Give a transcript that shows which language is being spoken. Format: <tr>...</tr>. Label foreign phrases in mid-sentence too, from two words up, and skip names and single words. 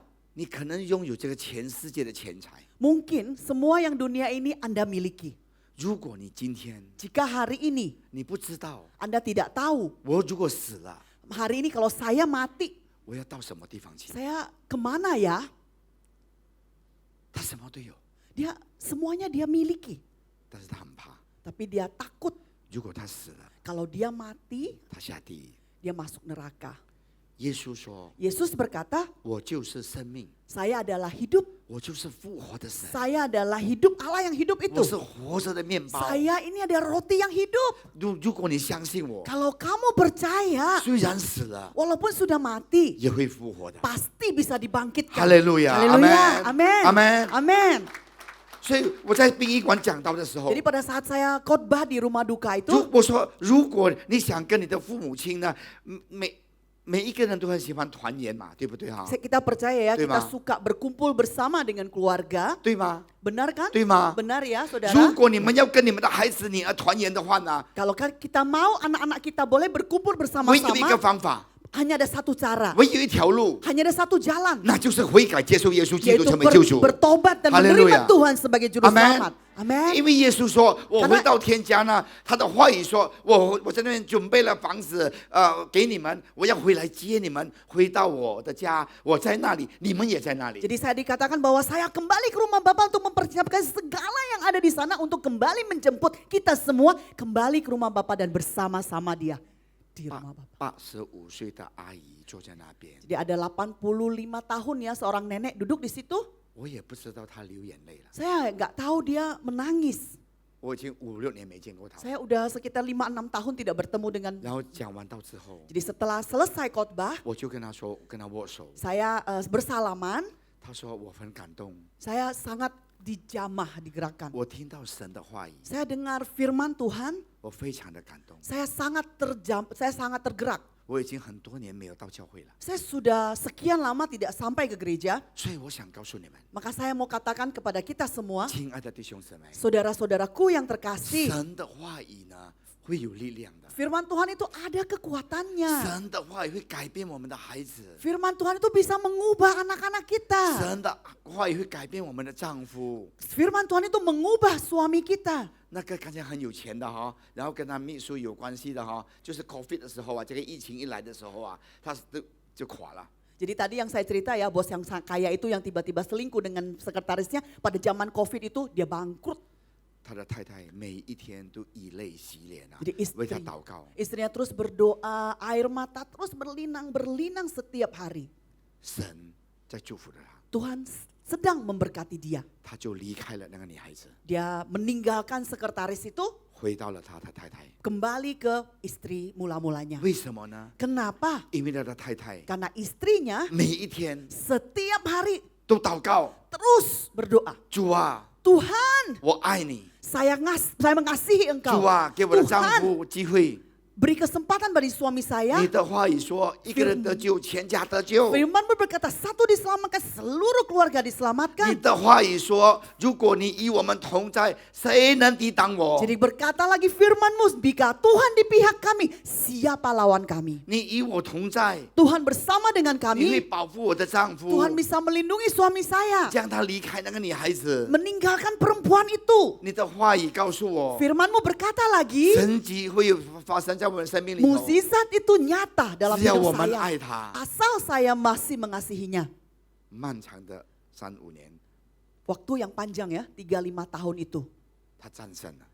<zh>你可能拥有这个全世界的钱财，</zh> <id>mungkin semua yang dunia ini Anda miliki.</id> <zh>如果你今天</zh> <id>Jika hari ini</id> <zh>你不知道，</zh> <id>Anda tidak tahu,</id> <zh>我如果死了，</zh> <id>hari ini kalau saya mati,</id> <zh>我要到什么地方去？</zh> <id>saya kemana ya?</id> <zh>他什么都有，</zh> <id>Semuanya dia miliki.</id> <zh>但是他很怕，</zh> <id>Tapi dia takut</id> <zh>如果他死了，</zh> <id>kalau dia mati,</id> <zh>他下地狱。</zh> <id>dia masuk neraka.</id> <zh>耶稣说</zh> <id>Yesus berkata,：“</id> <zh>我就是生命，</zh> <id>saya adalah hidup,</id> <zh>我就是复活的神，</zh> <id>saya adalah hidup, Allah yang hidup</id> <zh>我是</zh> <id>itu.</id> <zh>活着的面包。</zh> <id>Saya ini ada roti yang hidup.</id> <zh>如果你相信我，</zh> <id>Kalau kamu percaya,</id> <zh>虽然死了，</zh> <id>walaupun sudah mati,</id> <zh>也会复活的。</zh> <id>pasti bisa dibangkitkan.</id> <zh>哈利路亚，</zh> <id>Haleluya, amin,</id> <zh>amin。</zh> <id>amin.</id> <zh>所以我在殡仪馆讲到的时候</zh> <id>Jadi，pada saat saya khotbah di rumah duka itu,</id> <zh>我说，如果你想跟你的父母亲呢，每一个人都很喜欢团圆嘛，对不对哈？</zh> <id>kita percaya ya, Betul, kita Ma. suka berkumpul bersama dengan keluarga.</id> <zh>对吗？</zh> <id>Benar kan?</id> <zh>对吗？</zh> <id>Benar ya</id> <zh>如</zh> <id>saudara?</id> <zh>果你们要跟你们的孩子女儿团圆的话呢，</zh> <id>Kalau kan kita mau anak-anak kita boleh berkumpul</id> <zh>唯有一个</zh> <id>bersama-sama,</id> <zh>方法，</zh> <id>hanya ada satu cara,</id> <zh>唯有一条路，</zh> <id>hanya ada satu jalan,</id> <zh>那就是悔改，接受耶稣基督</zh> <id>yaitu</id> <zh>成为救主。</zh> <id>bertobat dan Haleluya. menerima Tuhan sebagai juru Amen. selamat. Amin.</id> <zh>因为耶稣说，我</zh> <id>Karena-</id> <zh>回到天家呢，他的话语说，我在那边准备了房子，给你们，我要回来接你们，回到我的家，我在那里，你们也在那里。</zh> <id>Jadi saya dikatakan bahwa saya kembali ke rumah Bapa untuk mempersiapkan segala yang ada di sana untuk kembali menjemput kita semua kembali ke rumah Bapa dan bersama-sama Dia di rumah Bapa.</id> <zh>85 岁的阿姨坐在那边，</zh> <id>Jadi ada 85 tahun ya seorang nenek duduk di situ.</id> <zh>我也不知道她流眼泪了。</zh> <id>Saya nggak tahu dia menangis.</id> <zh>我已经5、6年没见过她。</zh> <id>Saya udah sekitar 5-6 tahun tidak bertemu dengan.</id> <zh>然后讲完道之后，</zh> <id>Jadi setelah selesai khotbah,</id> <zh>我就跟她说，跟她握手。</zh> <id>saya bersalaman.</id> <zh>她说我很感动，</zh> <id>Saya sangat dijamah, digerakkan.</id> <zh>我听到神的话语，</zh> <id>Saya dengar firman Tuhan,</id> <zh>我非常的感动。</zh> <id>saya sangat tergerak.</id> <zh>我已经很多年没有到教会了，</zh> <id>Saya sudah sekian lama tidak sampai ke gereja,</id> <zh>所以我想告诉你们，</zh> <id>maka saya mau katakan kepada kita semua,</id> <zh>亲爱的弟兄姊妹，</zh> <id>saudara-saudaraku yang terkasih,</id> <zh>神的话语呢会有力量的，</zh> <id>firman Tuhan itu ada kekuatannya.</id> <zh>神的话语会改变我们的孩子，</zh> <id>Firman Tuhan itu bisa mengubah anak-anak kita.</id> <zh>神的话语会改变我们的丈夫。</zh> <id>Firman Tuhan itu mengubah suami kita.</id> <zh>那个看起来很有钱的哈，然后跟他秘书有关系的哈，就是 COVID 的时候啊，这个疫情一来的时候啊，他就垮了。</zh> <id>Jadi tadi yang saya cerita ya, bos yang kaya itu yang tiba-tiba selingkuh dengan sekretarisnya, pada zaman COVID itu dia bangkrut.</id> <zh>他的太太每一天都以泪洗脸啊</zh> <id>Jadi，</id> <zh>为他祷告。</zh> <id>istrinya terus berdoa, air mata terus berlinang setiap hari.</id> <zh>神在祝福着他，</zh> <id>Tuhan sedang memberkati dia.</id> <zh>他就离开了那个女孩子，</zh> <id>Dia meninggalkan sekretaris itu,</id> <zh>回到了他的太太。</zh> <id>kembali ke istri mula-mulanya.</id> <zh>为什么呢？</zh> <id>Kenapa?</id> <zh>因为他的太太</zh> <id>Karena istrinya</id> <zh>每一天</zh> <id>setiap hari</id> <zh>都祷告，</zh> <id>terus berdoa.</id> <zh>主啊，</zh> <id>Tuhan,</id> <zh>我爱你，</zh> <id>saya mengasihi engkau.</id> <zh>主啊，给我的丈</zh> <id>Tuhan,</id> <zh>夫机会。</zh> <id>beri kesempatan bagi suami saya.</id> <zh>你的话语说，一个人得救，全家得救。</zh> <id>Firman-Mu berkata, satu diselamatkan, seluruh keluarga</id> <zh>你</zh> <id>diselamatkan.</id> <zh>的话语说，如果你与我们同在，谁能抵挡我？</zh> <id>Jadi berkata lagi firman-Mu, jika Tuhan di pihak kami, siapa lawan kami?</id> <zh>你与我同在，</zh> <id>Tuhan bersama dengan</id> <zh>你会</zh> <id>kami,</id> <zh>保护我的丈夫，</zh> <id>Tuhan bisa melindungi suami saya.</id> <zh>将他离开那个女孩子。</zh> <id>Meninggalkan perempuan itu.</id> <zh>你的话语告诉我，</zh> <id>Firman-Mu berkata lagi,</id> <zh>神迹会有发生在我们生命里头，</zh> <id>mukjizat itu nyata dalam</id> <zh>只要</zh> <id>hidup</id> <zh>我们</zh> <id>saya.</id> <zh>爱他。</zh> <id>Asal saya masih mengasihinya.</id> <zh>漫长的3、5年，</zh> <id>Waktu yang panjang ya, 3-5 tahun itu.</id> <zh>他战胜了。</zh>